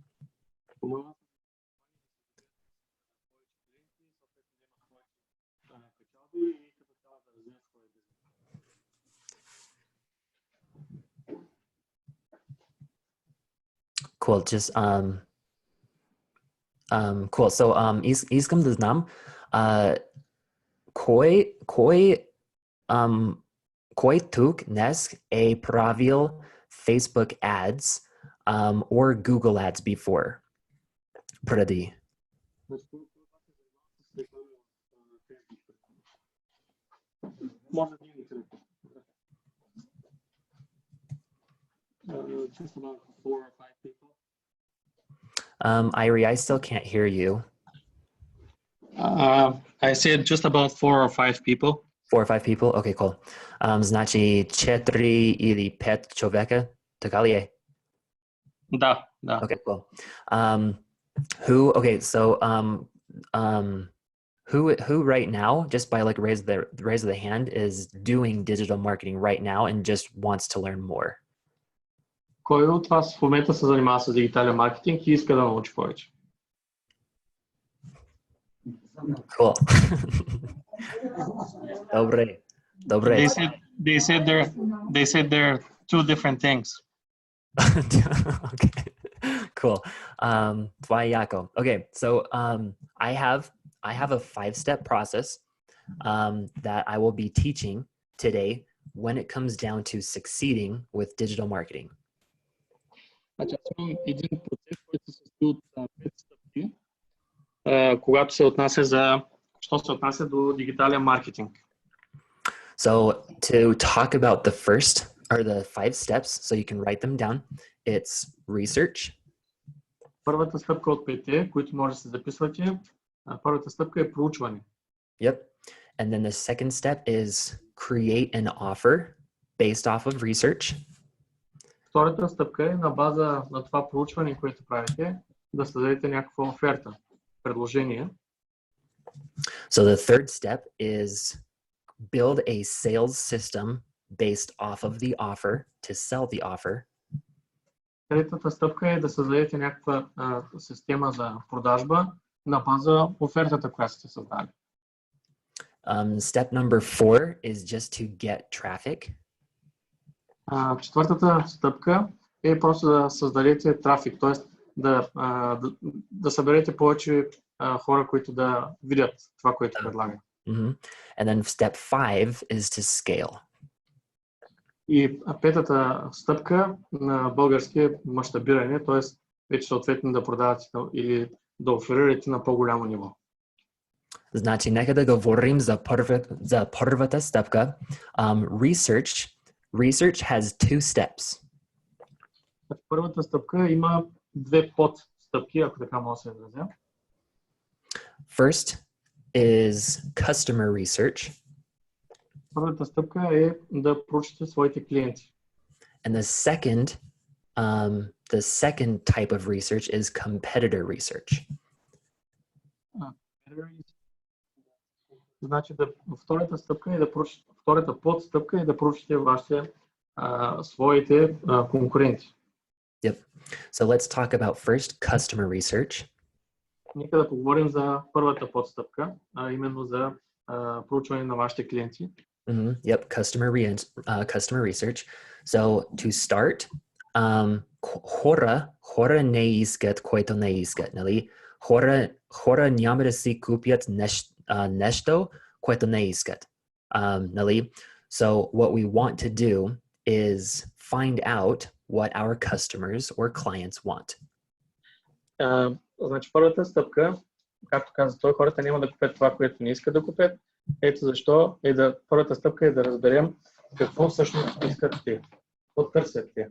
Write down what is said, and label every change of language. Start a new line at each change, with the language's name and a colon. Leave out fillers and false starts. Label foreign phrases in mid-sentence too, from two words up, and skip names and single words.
English: Cool. Just cool.
Bulgarian: So искам да знам кой тук днес е правил
English: Facebook ads or Google ads before?
Bulgarian: Преди.
English: Just about 4 or 5 people. Irie, I still can't hear you. I said just about 4 or 5 people. 4 or 5 people? Okay, cool.
Bulgarian: Значи 4 или 5 човека? Така ли е? Да.
English: Okay, cool. Who right now, just by like raise of the hand, is doing digital marketing right now and just wants to learn more?
Bulgarian: Кой от вас в момента се занимава с дигитален маркетинг и иска да научи повече?
English: Cool. Добре. They said they're 2 different things. Okay. Cool.
Bulgarian: Това е яко.
English: Okay, so I have a 5-step process that I will be teaching today when it comes down to succeeding with digital marketing.
Bulgarian: Значи, аз имам един процес, който се състои от 5 стъпки, когато се отнася до дигитален маркетинг.
English: So to talk about the first or the 5 steps, so you can write them down, it's research.
Bulgarian: Първата стъпка от 5, които може да се записвате, първата стъпка е проучване.
English: Yep. And then the second step is create an offer based off of research.
Bulgarian: Втората стъпка е на база на това проучване, което правите, да създадете някаква оферта, предложение.
English: So the third step is build a sales system based off of the offer to sell the offer.
Bulgarian: Третата стъпка е да създадете някаква система за продажба на база офертата, която сте създали.
English: Step number 4 is just to get traffic.
Bulgarian: Четвъртата стъпка е просто да създадете трафик, т.е. да съберете повече хора, които да видят това, което предлага.
English: And then step 5 is to scale.
Bulgarian: И петата стъпка на български е мащабиране, т.е. вече съответно да продавате или да оферирате на по-голямо ниво. Значи, нека да говорим за първата стъпка.
English: Research has 2 steps.
Bulgarian: Първата стъпка има 2 подстъпки, ако така мога да се изразя.
English: First is customer research.
Bulgarian: Първата стъпка е да проучите своите клиенти.
English: And the second type of research is competitor research.
Bulgarian: Значи втората стъпка е да проучите, втората подстъпка е да проучите вашите своите конкуренти.
English: Yep. So let's talk about first customer research.
Bulgarian: Нека да поговорим за първата подстъпка, именно за проучване на вашите клиенти.
English: Yep, customer research. So to start,
Bulgarian: хора не искат, което не искат, нали? Хора няма да си купят нещо, което не искат, нали?
English: So what we want to do is find out what our customers or clients want.
Bulgarian: Значи първата стъпка, както каза той, хората няма да купят това, което не искат да купят. Ето защо първата стъпка е да разберем какво всъщност искат те, какво търсят те.